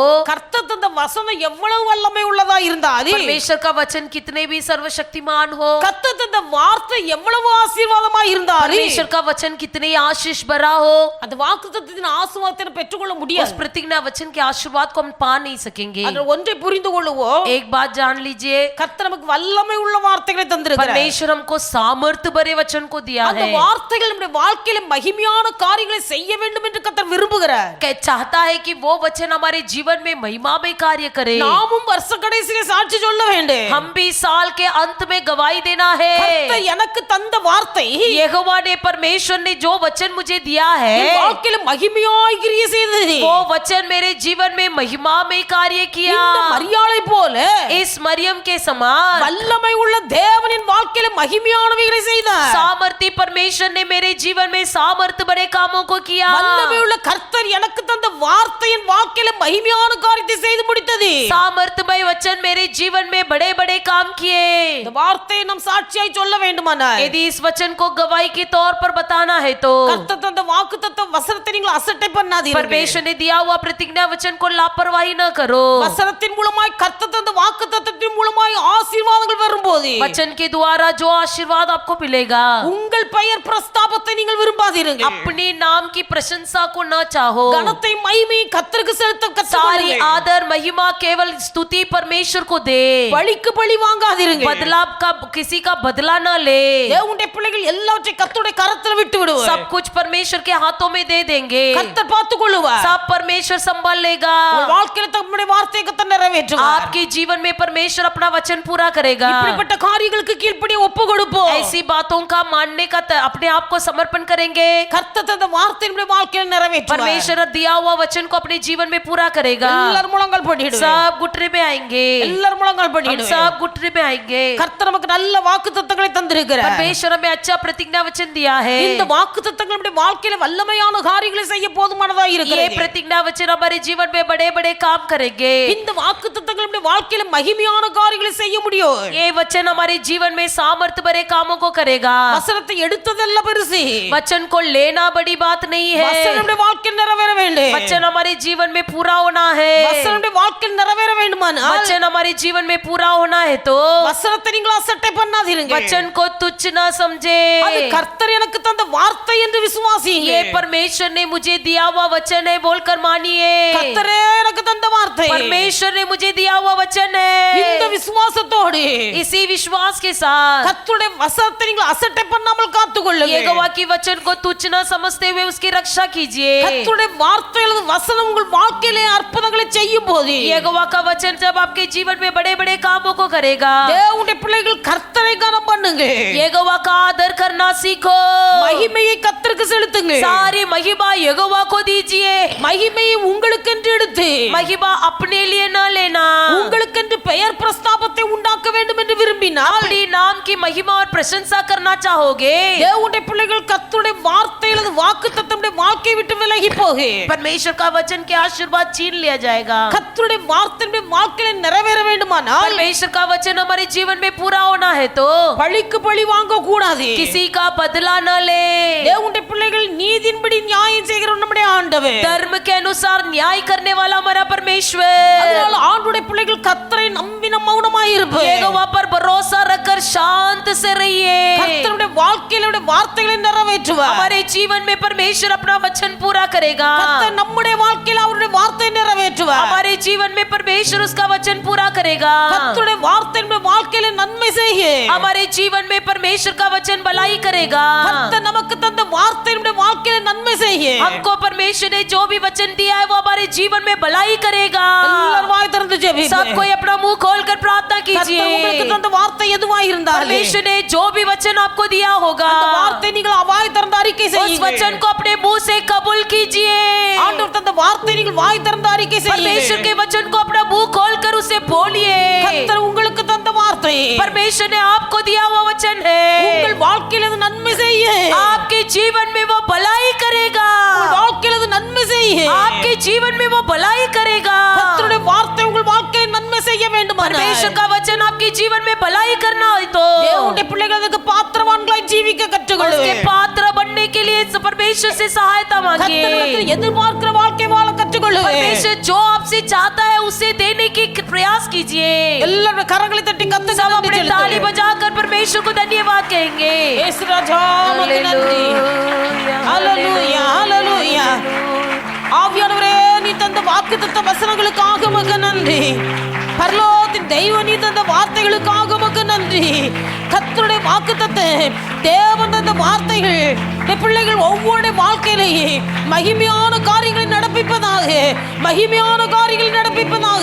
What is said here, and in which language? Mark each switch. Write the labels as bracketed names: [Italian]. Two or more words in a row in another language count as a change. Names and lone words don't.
[Tamil] கர்த்தர் தந்த வசனம் எவ்வளவு வல்லமை உள்ளதா இருந்தாலும், [Hindi] परमेश्वर का वचन कितने भी सर्वशक्तिमान हो, [Tamil] கர்த்தர் தந்த வார்த்தை எவ்வளவு ஆசீர்வாதமா இருந்தாலும், [Hindi] परमेश्वर का वचन कितने आशीष भरा हो, [Tamil] அந்த வாக்குத்தத்தத்தின் ஆசீர்வாதத்தை பெற்றுக்கொள்ள [Hindi] उस [Tamil] முடியாது, [Hindi] प्रतिज्ञा वचन के आशीर्वाद को हम पा नहीं सकेंगे। [Tamil] அதுல ஒன்றை புரிந்து கொள்ளுவோம், [Hindi] एक बात जान लीजिए, [Tamil] கர்த்தர் நமக்கு வல்லமை உள்ள வார்த்தைகளை தந்திருக்கிறார், [Hindi] परमेश्वर हमको सामर्थ्य भरे वचन को दिया [Tamil] அந்த [Hindi] है। [Tamil] வார்த்தைகள் நம்முடைய வாழ்க்கையில மகிமையான காரியங்களை செய்ய வேண்டும் என்று கர்த்தர் விரும்புகிறார், [Hindi] चाहता है कि वो वचन हमारे जीवन में महिमा में कार्य करे। [Tamil] நாமும் வருஷ கடைசியிலே சாட்சி சொல்ல வேண்டும், [Hindi] हम भी साल के अंत में गवाही देना है, [Tamil] கர்த்தர் எனக்கு தந்த வார்த்தை [Hindi] यहोवा ने परमेश्वर ने जो वचन मुझे दिया है, [Tamil] என் வாழ்க்கையில மகிமையாய் கிரியை செய்தது, [Hindi] वो वचन मेरे जीवन में महिमा में कार्य किया। [Tamil] இந்த மரியாளை போல [Hindi] इस मरियम के समान [Tamil] வல்லமை உள்ள தேவனின் வாழ்க்கையில மகிமையானவைகளை செய்தார், [Hindi] सामर्थी परमेश्वर ने मेरे जीवन में सामर्थ्य बड़े कामों को किया। [Tamil] வல்லமை உள்ள கர்த்தர் எனக்கு தந்த வார்த்தையின் வாழ்க்கையில மகிமையான காரியத்தை செய்து முடித்தது, [Hindi] सामर्थ्यमय वचन मेरे जीवन में बड़े बड़े काम किए। [Tamil] இந்த வார்த்தையை நாம் சாட்சியாய் சொல்ல வேண்டுமானால், [Hindi] यदि इस वचन को गवाही के तौर पर बताना है तो [Tamil] கர்த்தர் தந்த வாக்குத்தத்த வசனத்தை நீங்கள் அசட்டை பண்ணாதீர்கள், [Hindi] परमेश्वर ने दिया हुआ प्रतिज्ञा वचन को लापरवाही न करो। [Tamil] வசனத்தின் மூலமாய் கர்த்தர் தந்த வாக்குத்தத்தத்தின் மூலமாய் ஆசீர்வாதங்கள் வரும்போது, [Hindi] वचन के द्वारा जो आशीर्वाद आपको मिलेगा, [Tamil] உங்கள் பெயர் பிரஸ்தாபத்தை நீங்கள் விரும்பாதீர்கள், [Hindi] अपने नाम की प्रशंसा को न चाहो। [Tamil] கனத்தை மகிமை கர்த்தருக்கு செலுத்த [Hindi] सारी [Tamil] கற்றுக்கொள்ளுங்கள், [Hindi] आदर महिमा केवल स्तुति परमेश्वर को दे, [Tamil] பழிக்கு பழி வாங்காதீர்கள், [Hindi] बदला का किसी का बदला न ले। [Tamil] தேவனுடைய பிள்ளைகள் எல்லாவற்றையும் கர்த்தருடைய கரத்துல விட்டு விடுவார், [Hindi] सब कुछ परमेश्वर के हाथों में दे देंगे, [Tamil] கர்த்தர் பார்த்துக் கொள்ளுவார், [Hindi] सब परमेश्वर संभाल लेगा। [Tamil] உங்கள் வாழ்க்கையில தம்முடைய வார்த்தையை கர்த்தர் நிறைவேற்றுவார், [Hindi] आपके जीवन में परमेश्वर अपना वचन पूरा करेगा। [Tamil] இப்படிப்பட்ட காரியங்களுக்கு கீழ்ப்படிய ஒப்பு கொடுப்போம், [Hindi] ऐसी बातों का मानने का अपने आप को समर्पण करेंगे, [Tamil] கர்த்தர் தந்த வார்த்தை நம்முடைய வாழ்க்கையில நிறைவேற்றுவார், [Hindi] परमेश्वर दिया हुआ वचन को अपने जीवन में पूरा करेगा। [Tamil] எல்லாரும் முழங்கால் படிடுவோம், [Hindi] सब घुटने में आएंगे, [Tamil] எல்லாரும் முழங்கால் [Hindi] हम [Tamil] படிடுவோம், [Hindi] सब घुटने में आएंगे। [Tamil] கர்த்தர் நமக்கு நல்ல வாக்குத்தத்தங்களை தந்திருக்கிறார், [Hindi] परमेश्वर हमें अच्छा प्रतिज्ञा वचन दिया है। [Tamil] இந்த வாக்குத்தத்தங்கள் நம்முடைய வாழ்க்கையில வல்லமையான காரியங்களை செய்ய போதுமானதா [Hindi] ये [Tamil] இருக்கிறது, [Hindi] प्रतिज्ञा वचन हमारे जीवन में बड़े बड़े काम करेंगे। [Tamil] இந்த வாக்குத்தத்தங்கள் நம்முடைய வாழ்க்கையில மகிமையான காரியங்களை செய்ய முடியும், [Hindi] ये वचन हमारे जीवन में सामर्थ्य भरे कामों को करेगा। [Tamil] வசனத்தை எடுத்ததெல்லாம் பெருசு, [Hindi] वचन को लेना बड़ी बात नहीं है, [Tamil] வசனம் நம்முடைய வாழ்க்கையில் நிறைவேற வேண்டும், [Hindi] वचन हमारे जीवन में पूरा होना है। [Tamil] வசனம் நம்முடைய வாழ்க்கையில் நிறைவேற வேண்டுமானால் [Hindi] वचन हमारे जीवन में पूरा होना है तो [Tamil] வசனத்தை நீங்கள் அசட்டை பண்ணாதீர்கள், [Hindi] वचन को तुच्छ न समझे। [Tamil] அது கர்த்தர் எனக்கு தந்த வார்த்தை என்று விசுவாசியுங்கள், [Hindi] ये परमेश्वर ने मुझे दिया हुआ वचन है बोलकर मानिए। [Tamil] கர்த்தரே எனக்கு தந்த வார்த்தை, [Hindi] परमेश्वर ने मुझे दिया हुआ वचन [Tamil] இந்த [Hindi] है, [Tamil] விசுவாசத்தோடு [Hindi] इसी विश्वास के साथ [Tamil] கர்த்தருடைய வசனத்தை நீங்கள் அசட்டை பண்ணாமல் காத்துக்கொள்ளுங்கள், [Hindi] यहोवा की वचन को तुच्छ न समझते हुए उसकी रक्षा कीजिए। [Tamil] கர்த்தருடைய வார்த்தை அல்லது வசனம் உங்கள் வாழ்க்கையிலே அற்புதங்களை செய்யும் போது [Hindi] यहोवा का वचन जब आपके जीवन में बड़े बड़े कामों को करेगा, [Tamil] தேவனுடைய பிள்ளைகள் கர்த்தரை கனம் பண்ணுங்க, [Hindi] यहोवा का आदर करना सीखो, [Tamil] மகிமையை கர்த்தருக்கு செலுத்துங்க, [Hindi] सारी महिमा यहोवा को दीजिए। [Tamil] மகிமையை உங்களுக்கென்று எடுத்து [Hindi] महिमा अपने लिए न लेना, [Tamil] உங்களுக்கென்று பெயர் பிரஸ்தாபத்தை உண்டாக்க வேண்டும் என்று விரும்பினால் [Hindi] अपनी नाम की महिमा और प्रशंसा करना चाहोगे, [Tamil] தேவனுடைய பிள்ளைகள் கர்த்தருடைய வார்த்தையிலிருந்து வாக்குத்தத்தமுடைய வாழ்க்கையை விட்டு விலகி போகு. [Hindi] परमेश्वर का वचन के आशीर्वाद छीन लिया जाएगा। [Tamil] கர்த்தருடைய வார்த்தையுடைய வாழ்க்கையில நிறைவேற வேண்டுமானால் [Hindi] परमेश्वर का वचन हमारे जीवन में पूरा होना है तो [Tamil] பழிக்கு பழி வாங்க கூடாது. [Hindi] किसी का बदला न ले। [Tamil] தேவனுடைய பிள்ளைகள் நீதியின்படி நியாயம் செய்கிற நம்முடைய ஆண்டவர், [Hindi] धर्म के अनुसार न्याय करने वाला हमारा परमेश्वर। [Tamil] அதனால ஆண்டவருடைய பிள்ளைகள் கர்த்தரை நம்பி மௌனமாய் இருப்போம். [Hindi] यहोवा पर भरोसा रखकर शांत से रहिए। [Tamil] கர்த்தருடைய வாழ்க்கையில வார்த்தைகளை நிறைவேற்றுவார். [Hindi] हमारे जीवन में परमेश्वर अपना वचन पूरा करेगा। [Tamil] கர்த்தர் நம்முடைய வாழ்க்கையில அவருடைய வார்த்தையை நிறைவேற்றுவார். [Hindi] हमारे जीवन में परमेश्वर उसका वचन पूरा करेगा। [Tamil] கர்த்தருடைய வார்த்தை நம்முடைய வாழ்க்கையில நன்மை செய்யும். [Hindi] हमारे जीवन में परमेश्वर का वचन भलाई करेगा। [Tamil] கர்த்தர் நமக்கு தந்த வார்த்தை நம்முடைய வாழ்க்கையில நன்மை செய்யும். [Hindi] हमको परमेश्वर ने जो भी वचन दिया है वो हमारे जीवन में भलाई करेगा। [Tamil] எல்லாரும் வாய் திறந்து ஜெபிப்போம். [Hindi] सब कोई अपना मुंह खोलकर प्रार्थना कीजिए। [Tamil] கர்த்தர் உங்களுக்கு தந்த வார்த்தை எதுவாய் இருந்தாலும் [Hindi] परमेश्वर ने जो भी वचन आपको दिया होगा [Tamil] அந்த வார்த்தை நீங்கள் வாய் திறந்து அறிக்கை [Hindi] उस [Tamil] செய்யுங்கள். [Hindi] वचन को अपने मुंह से कबूल कीजिए। [Tamil] ஆண்டவர் தந்த வார்த்தை நீங்கள் வாய் திறந்து அறிக்கை [Hindi] परमेश्वर [Tamil] செய்யுங்கள். [Hindi] के वचन को अपना मुंह खोलकर उसे बोलिए। [Tamil] கர்த்தர் உங்களுக்கு தந்த வார்த்தை [Hindi] परमेश्वर ने आपको दिया हुआ वचन है, [Tamil] உங்கள் வாழ்க்கையில அது நன்மை செய்யும். [Hindi] आपके जीवन में वो भलाई करेगा। [Tamil] உங்கள் வாழ்க்கையில அது நன்மை செய்யும். [Hindi] आपके जीवन में वो भलाई करेगा। [Tamil] கர்த்தருடைய வார்த்தை உங்கள் வாழ்க்கையில நன்மை செய்ய வேண்டுமானால் [Hindi] परमेश्वर का वचन आपके जीवन में भलाई करना है तो [Tamil] தேவனுடைய பிள்ளைகள் அதுக்கு பாத்திரவான்களாய் ஜீவிக்க [Hindi] उसके [Tamil] கற்றுக்கொள்ளுங்கள். [Hindi] पात्र बनने के लिए परमेश्वर से सहायता मांगिए। [Tamil] கர்த்தரிடத்தில் எதிர்பார்க்கிற வாழ்க்கை வாழ கற்றுக்கொள்ளுங்கள். [Hindi] परमेश्वर जो आपसे चाहता है उसे देने की प्रयास कीजिए। [Tamil] எல்லாரும் கரங்களை தட்டி கர்த்தருக்கு [Hindi] सब [Tamil] நன்றி [Hindi] अपने ताली [Tamil] செலுத்துங்கள். [Hindi] बजाकर परमेश्वर को धन्यवाद कहेंगे। [Tamil] இயேசு ராஜா உமக்கு நன்றி. ஹalleluya ஹalleluya. ஆவியானவரே நீ தந்த வாக்குத்தத்த வசனங்களுக்காக உமக்கு நன்றி. பரலோகத்தின் தெய்வம் நீ தந்த வார்த்தைகளுக்காக உமக்கு நன்றி. கர்த்தருடைய வாக்குத்தத்தம் தேவன் தந்த வார்த்தைகள் என் பிள்ளைகள் ஒவ்வொரு வாழ்க்கையிலேயே மகிமையான காரியங்களை நடப்பிப்பதாக, மகிமையான காரியங்களை நடப்பிப்பதாக.